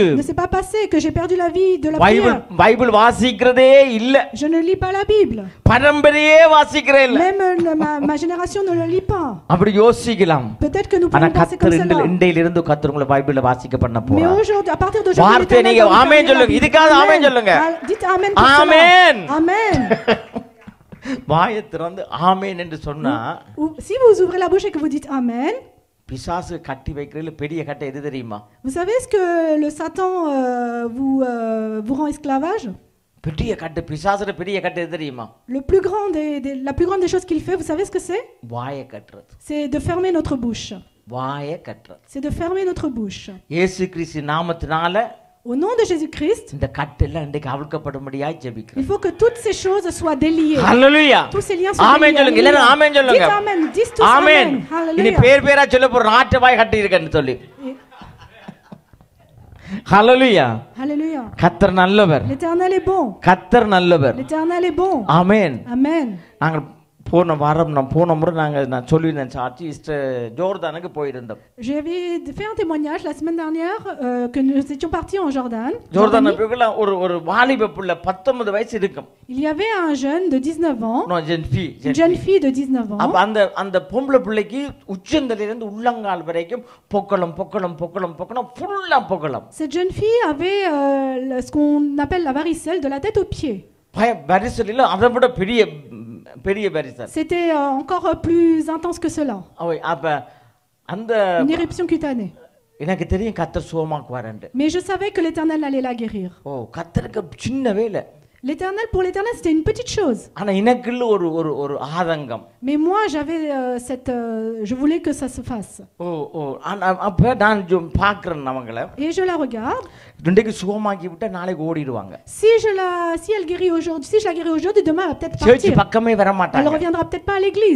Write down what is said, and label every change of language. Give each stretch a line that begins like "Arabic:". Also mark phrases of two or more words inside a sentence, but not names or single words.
French: ne s'est pas passé, que j'ai perdu la vie de la
Tamil: பைபிள்
French: prière.
Tamil: பைபிள் வாசிக்கிறதே இல்ல.
French: Je ne lis pas la Bible.
Tamil: பரம்பரையே வாசிக்கிறே இல்ல.
French: Même ma génération ne le lit pas.
Tamil: அப்படி யோசிக்கலாம்.
French: Peut-être que nous
Tamil: ஆனா
French: pouvons penser comme
Tamil: கர்த்தர்
French: cela.
Tamil: இன்றையிலிருந்து கர்த்தர் உங்களை பைபிள்ல வாசிக்க பண்ண
French: Mais
Tamil: போறார்.
French: aujourd'hui, à partir d'aujourd'hui,
Tamil: வார்த்தை
French: l'Éternel
Tamil: நீங்க
French: va vous
Tamil: ஆமென்
French: faire lire la
Tamil: சொல்லுங்க.
French: Bible.
Tamil: இதுக்காக ஆமென் சொல்லுங்க.
French: Dites amen pour Amen. cela. Amen.
Tamil: வாயை திறந்து ஆமென் என்று சொன்னா
French: Si vous ouvrez la bouche et que vous dites amen,
Tamil: பிசாசு கட்டி வைக்கிறதுல பெரிய கட்டை எது தெரியுமா?
French: vous savez ce que le Satan vous rend esclavage?
Tamil: பெரிய கட்டு பிசாசுல பெரிய கட்டை எது தெரியுமா?
French: La plus grande des choses qu'il fait, vous savez ce que c'est?
Tamil: வாயை கட்டுறது.
French: C'est de fermer notre bouche.
Tamil: வாயை கட்டுறது.
French: C'est de fermer notre bouche.
Tamil: இயேசு கிறிஸ்து நாமத்தினால
French: Au nom de Jésus-Christ,
Tamil: இந்த கட்டெல்லாம் இன்றைக்கு அவிழ்க்கப்படும்படியாய் ஜெபிக்கிறேன்.
French: il faut que toutes ces choses soient déliées.
Tamil: ஹalleluya.
French: Tous ces liens soient
Tamil: ஆமென்
French: déliés.
Tamil: சொல்லுங்க. எல்லாரும் ஆமென் சொல்லுங்க.
French: Dites amen. Dites tous
Tamil: ஆமென்.
French: amen.
Tamil: இனி
French: Hallelujah.
Tamil: பேர் பேரா சொல்ல போற நாட்டு வாய் கட்டி இருக்கேன்னு சொல்லி. ஹalleluya.
French: Alléluia.
Tamil: கர்த்தர் நல்லவர்.
French: L'Éternel est bon.
Tamil: கர்த்தர் நல்லவர்.
French: L'Éternel est bon.
Tamil: ஆமென்.
French: Amen.
Tamil: நாங்கள் போன முறை நான் சொல்லியிருந்தேன் சாட்சி ஜோர்தானுக்கு போயிருந்தோம்.
French: J'avais fait un témoignage la semaine dernière que nous étions partis en Jordan.
Tamil: ஜோர்தான் போய்ல ஒரு வாலிப புள்ள 19 வயசு இருக்கும்.
French: Il y avait un jeune de 19 ans. Non, une jeune fille de 19 ans.
Tamil: அப்ப அந்த பொம்பளை பிள்ளைக்கு உச்சந்தலையில இருந்து உள்ளங்கால் வரைக்கும் பொக்களம் ஃபுல்லா பொக்களம்.
French: Cette jeune fille avait ce qu'on appelle la varicelle de la tête aux pieds.
Tamil: varicelle அதை விட பெரிய varicelle.
French: C'était encore plus intense que cela.
Tamil: அப்ப அந்த
French: une éruption cutanée.
Tamil: எனக்கு தெரியும் கர்த்தர் சுகமாக்குவார்ன்னு.
French: Mais je savais que l'Éternel allait la guérir.
Tamil: கர்த்தருக்கு சின்ன வேலை.
French: Pour l'Éternel, c'était une petite chose.
Tamil: ஆனா எனக்குள்ள ஒரு ஆதங்கம்.
French: Mais moi, j'avais je voulais que ça se fasse.
Tamil: அப்ப நான் பார்க்கிறேன் அவங்கள.
French: Et je la regarde.
Tamil: இன்றைக்கு சுகமாக்கி விட்டா நாளைக்கு ஓடிடுவாங்க.
French: Si elle guérit aujourd'hui, si je la guéris aujourd'hui, demain elle va peut-être partir.
Tamil: சர்ச் பக்கமே வர மாட்டாங்க.
French: Elle reviendra peut-être pas à l'église.